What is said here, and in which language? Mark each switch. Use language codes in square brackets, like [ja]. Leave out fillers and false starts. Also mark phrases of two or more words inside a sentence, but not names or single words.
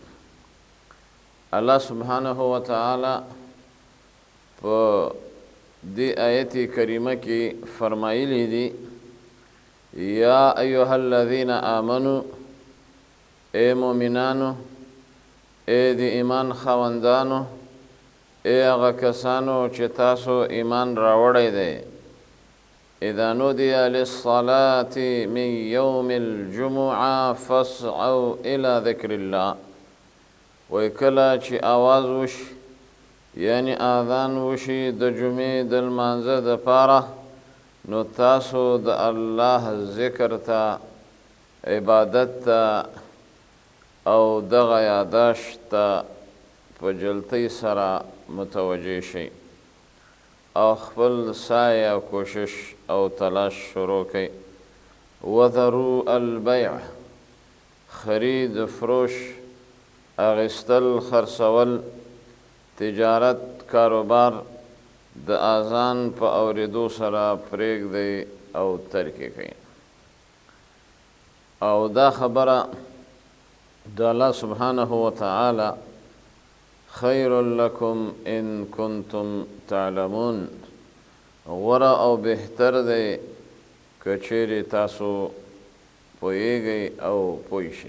[ar] الله سبحانه وتعالی [ps] په دې آیت کریمه کې فرمایلی دي: [ar] یا ایها الذین آمنوا، [ps] اے مؤمنانو، اے د ایمان خاوندانو، اے هغه کسانو چې تاسو ایمان راوړی دی، [ar] اذا نودي للصلاة من يوم الجمعة فاسعوا إلى ذكر الله. [ps] وکله چې آواز وشي یعنی اذان وشي د جمعې د لمانځه دپاره، نو تاسو د الله ذکر ته، عبادت ته او دغه یاداشت ته په جلتۍ سره متوجه شئ او خپل سعی او کوشش او تلاش شروع کړئ. [ar] وذروا البيع، [ps] خرید فروش اغستل خرڅول تجارت کاروبار د اذان په اوریدو سره پرېږدئ او ترک یې کړئ. او دا خبره د [ar] الله سبحانه وتعالی خیر لکم ان کنتم تعلمون [ps] غوره او بهتر دی که چیرې تاسو پوهیږئ او پوه شئ.